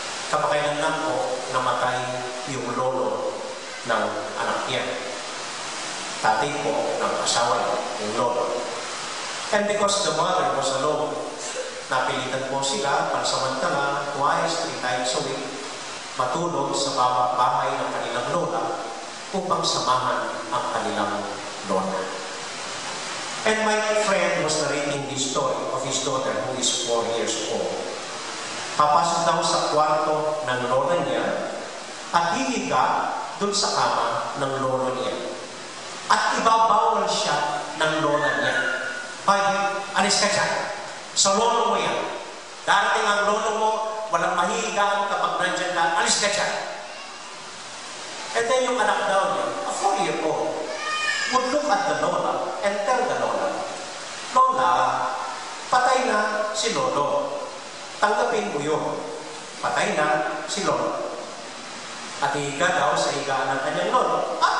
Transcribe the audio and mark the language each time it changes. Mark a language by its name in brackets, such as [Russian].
[Filipino] Kapakailan lang po, namatay yung lolo ng anak niya. Tatay po ng asawa niya, yung lolo. [English] And because the mother was alone, [Filipino] napilitan po sila pansamantala, twice, 3 times a week, matulog sa bahay ng kanilang lola upang samahan ang kanilang lola. [English] And my friend was narrating this story of his daughter who is 4 years old. [Filipino] Papasok daw sa kwarto ng lola niya at hihiga dun sa kama ng lolo niya. At ibabawal siya ng lola niya. Hoy, alis ka dyan. Sa lolo mo yan. Darating ang lolo mo, walang mahihigaan kapag nandyan ka, alis ka dyan. [English] And then [Filipino] yung anak daw niya, [English] a 4-year-old, would look at the lola and tell the lola, Lola, [Filipino] patay na si lolo. Tanggapin mo yun. Patay na si lolo. At higa daw sa higaan ng kanyang lolo.